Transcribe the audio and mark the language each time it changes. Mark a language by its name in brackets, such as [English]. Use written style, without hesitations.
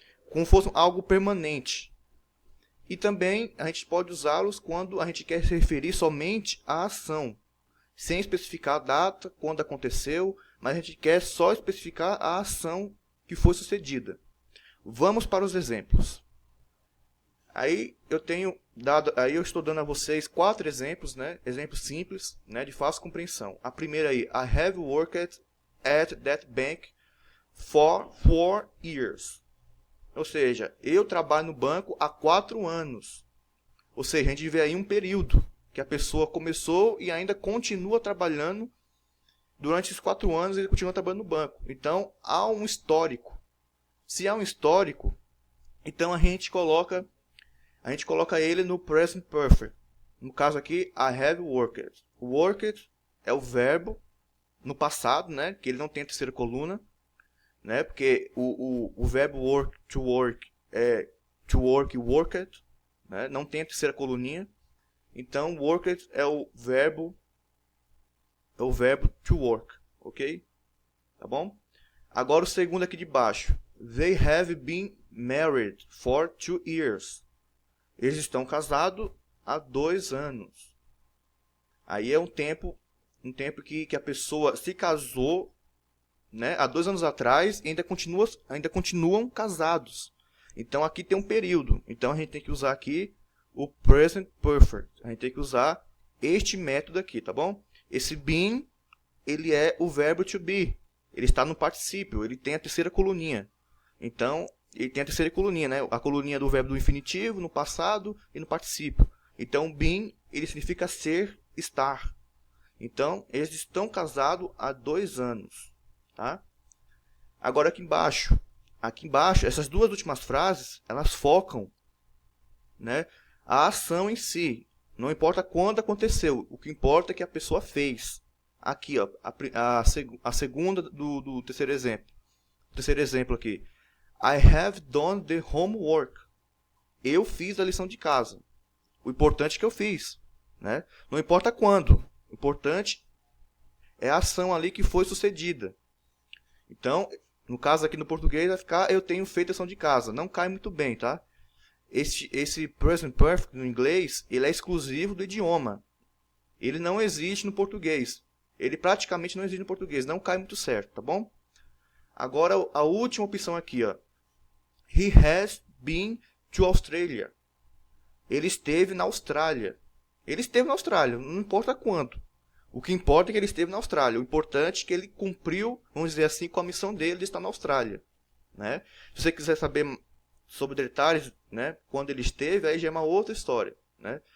[Portuguese] Como fosse algo permanente. E também a gente pode usá-los quando a gente quer se referir somente à ação, sem especificar a data, quando aconteceu, mas a gente quer só especificar a ação que foi sucedida. Vamos para os exemplos. Aí eu estou dando a vocês 4 exemplos, né? Exemplos simples, né? De fácil compreensão. A primeira aí, [English] I have worked at that bank for 4 years. [Portuguese] Ou seja, eu trabalho no banco há 4 anos. Ou seja, a gente vê aí um período que a pessoa começou e ainda continua trabalhando. Durante esses 4 anos ele continua trabalhando no banco. Então, há um histórico. Se há um histórico, então a gente coloca ele no Present Perfect. No caso aqui, [English] I have worked. [Portuguese] Worked é o verbo no passado, né? Que ele não tem a terceira coluna, né? Porque o verbo work é to work e worked, né? Não tem a terceira coluninha. Então, worked é o verbo to work, ok? Tá bom? Agora o segundo aqui de baixo. [English] They have been married for 2 years. [Portuguese] Eles estão casados há 2 anos. Aí é um tempo que a pessoa se casou, né, há 2 anos atrás e ainda continuam casados. Então aqui tem um período. Então a gente tem que usar aqui o Present Perfect. A gente tem que usar este método aqui, tá bom? Esse been, ele é o verbo to be. Ele está no particípio, ele tem a terceira coluninha. Então, ele tem a terceira coluninha, né? A coluninha do verbo do infinitivo, no passado e no particípio. Então, been, ele significa ser, estar. Então, eles estão casados há 2 anos. Tá? Agora aqui embaixo, essas duas últimas frases, elas focam, né, a ação em si. Não importa quando aconteceu, o que importa é que a pessoa fez. Aqui, ó, a segunda do terceiro exemplo. Terceiro exemplo aqui. [English] I have done the homework. [Portuguese] Eu fiz a lição de casa. O importante é que eu fiz, né? Não importa quando. O importante é a ação ali que foi sucedida. Então, no caso aqui no português vai ficar eu tenho feito a lição de casa. Não cai muito bem, tá? Esse present perfect no inglês, ele é exclusivo do idioma. Ele não existe no português. Ele praticamente não existe no português. Não cai muito certo, tá bom? Agora, a última opção aqui, ó. [English] He has been to Australia. [Portuguese] Ele esteve na Austrália. Ele esteve na Austrália, não importa quando. O que importa é que ele esteve na Austrália. O importante é que ele cumpriu, vamos dizer assim, com a missão dele de estar na Austrália, né? Se você quiser saber sobre detalhes, né, quando ele esteve, aí já é uma outra história, né?